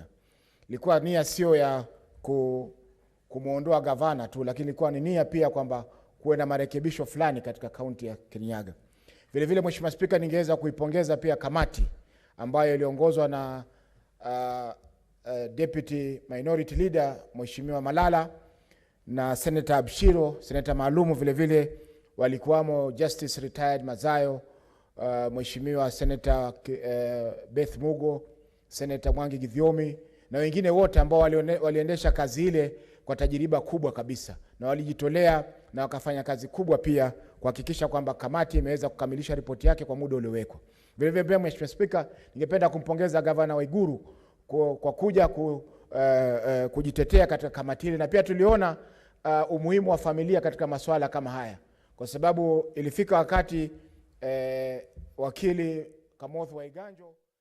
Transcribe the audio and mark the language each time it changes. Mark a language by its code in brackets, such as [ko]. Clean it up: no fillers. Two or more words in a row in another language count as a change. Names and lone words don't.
[sw] Ilikuwa nia sio ya kumuondoa gavana tu, lakini ilikuwa ni nia pia kwamba kuwe na marekebisho fulani katika kaunti ya Kirinyaga. Vile vile Mheshimiwa Spika, ningeweza kuipongeza pia kamati ambayo iliongozwa na [en] Deputy Minority Leader [sw] Mheshimiwa Malala na Senator Abshiro, Senator maalumu vile vile walikuwamo Justice Retired Mazayo, Mheshimiwa Senator Beth Mugo, Senator Mwangi Githiomi na wengine wote ambao waliendesha kazi ile kwa tajiriba kubwa kabisa, na walijitolea na wakafanya kazi kubwa pia kuhakikisha kwamba kamati imeweza kukamilisha ripoti yake kwa muda uliowekwa. Vile vile Mheshimiwa Speaker, ningependa kumpongeza Gavana Waiguru kwa kuja kujitetea katika kamati ile, na pia tuliona umuhimu wa familia katika masuala kama haya, kwa sababu ilifika wakati wakili Kamoth Waiganjo